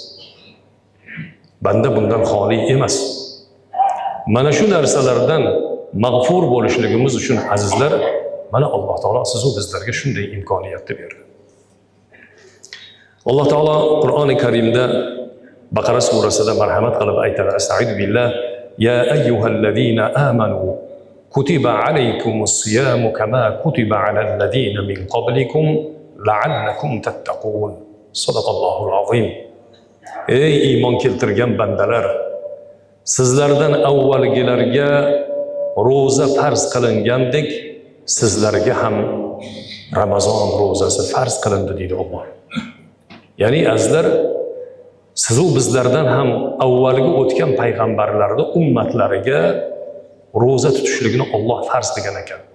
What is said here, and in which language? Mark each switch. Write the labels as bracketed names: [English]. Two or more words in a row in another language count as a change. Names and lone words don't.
[Uzbek] Banda bundan xoli emas. Mana shu narsalardan mag'fur bo'lishligimiz uchun azizlar, mana Alloh taolo siz va bizlarga shunday imkoniyatni berdi. Alloh taolo Qur'oni Karimda Baqara surasida marhamat qilib aytadi: [Arabic] "أستعيذ بالله، يا أيها الذين آمنوا كتب عليكم الصيام كما كتب على الذين من قبلكم لعلكم تتقون." صدق الله العظيم. [Uzbek] Ey iymon keltirgan bandalar, sizlardan avvalgilarga ro'za farz qilingandek, sizlarga ham Ramazon ro'zasi farz qilindi deydi Alloh. Ya'ni azizlar, siz va bizlardan ham avvalgi o'tgan payg'ambarlarning ummatlariga ro'za tutishligini Alloh farz qilgan ekan.